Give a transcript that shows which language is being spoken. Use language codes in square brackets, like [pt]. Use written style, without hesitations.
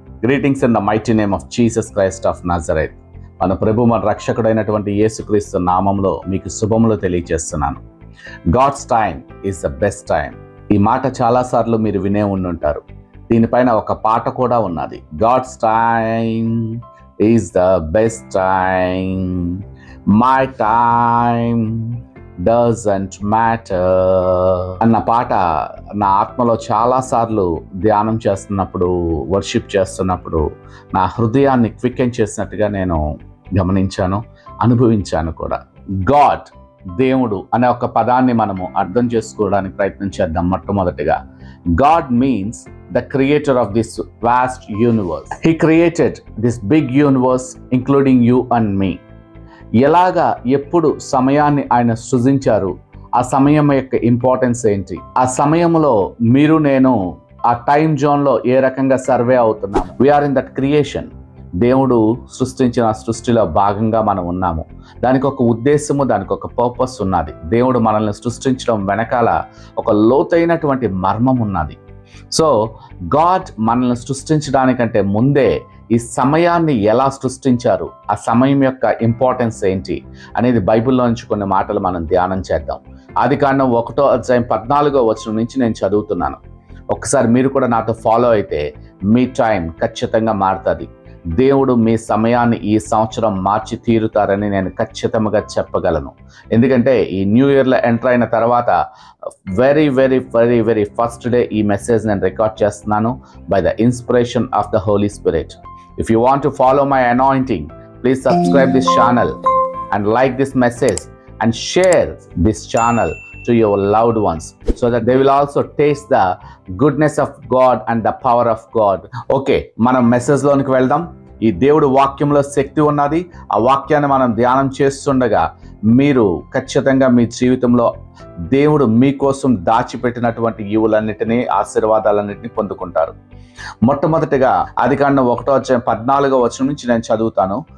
[en] Greetings in the mighty name of Jesus Christ of Nazareth. [te] మన ప్రభు మన రక్షకుడైనటువంటి యేసుక్రీస్తు నామములో మీకు శుభములు తెలియజేస్తున్నాను. [en] God's time is the best time. [te] ఈ మాట చాలాసార్లు మీరు వినే ఉండుంటారు. దీనిపైన ఒక పాట కూడా ఉన్నది. [en] God's time is the best time. My time doesn't matter [te] అన్న పాట నా ఆత్మలో చాలాసార్లు ధ్యానం చేస్తున్నప్పుడు, వర్షిప్ చేస్తున్నప్పుడు నా హృదయాన్ని క్వికెన్ చేసినట్టుగా నేను గమనించాను, అనుభవించాను కూడా. గాడ్, దేవుడు అనే ఒక పదాన్ని మనము అర్థం చేసుకోవడానికి ప్రయత్నం చేద్దాం. మొట్టమొదటిగా [en] God means the creator of this vast universe. He created this big universe including you and me. [te] ఎలాగా ఎప్పుడు సమయాన్ని ఆయన సృజించారు, ఆ సమయం యొక్క ఇంపార్టెన్స్ ఏంటి, ఆ సమయంలో మీరు నేను ఆ టైం జోన్లో ఏ రకంగా సర్వే అవుతున్నాము. [en] We are in that creation. [te] దేవుడు సృష్టించిన సృష్టిలో భాగంగా మనం ఉన్నాము. దానికి ఒక ఉద్దేశము, దానికి ఒక పర్పస్ ఉన్నది. దేవుడు మనల్ని సృష్టించడం వెనకాల ఒక లోతైనటువంటి మర్మం ఉన్నది. సో గాడ్ మనల్ని సృష్టించడానికంటే ముందే ఈ సమయాన్ని ఎలా సృష్టించారు, ఆ సమయం యొక్క ఇంపార్టెన్స్ ఏంటి అనేది బైబిల్లో నుంచి కొన్ని మాటలు మనం ధ్యానం చేద్దాం. ఆదికాండం 1వ అధ్యాయం 14వ వచనం నుంచి నేను చదువుతున్నాను. ఒకసారి మీరు కూడా నాతో ఫాలో అయితే మీ టైం ఖచ్చితంగా మారుతుంది. దేవుడు మీ సమయాన్ని ఈ సంవత్సరం మార్చి తీరుతారని నేను ఖచ్చితంగా చెప్పగలను. ఎందుకంటే ఈ న్యూ ఇయర్లో ఎంటర్ అయిన తర్వాత [en] very very very very first day [te] ఈ మెసేజ్ నేను రికార్డ్ చేస్తున్నాను [en] By the inspiration of the Holy Spirit. If you want to follow my anointing, please subscribe this channel and like this message and share this channel to your loved ones so that they will also taste the goodness of God and the power of God. [te] Okay, మనం message లోనికి వెళ్దాం. ఈ దేవుడు వాక్యంలో శక్తి ఉన్నది. ఆ వాక్యాన్ని మనం ధ్యానం చేస్తుండగా మీరు ఖచ్చితంగా మీ జీవితంలో దేవుడు మీకోసం దాచిపెట్టినటువంటి ఈవులన్నిటినీ, ఆశీర్వాదాలన్నిటినీ పొందుకుంటారు. మొట్టమొదటిగా ఆదికాండం 1వ అధ్యాయం 14వ వచనం నుంచి నేను చదువుతాను.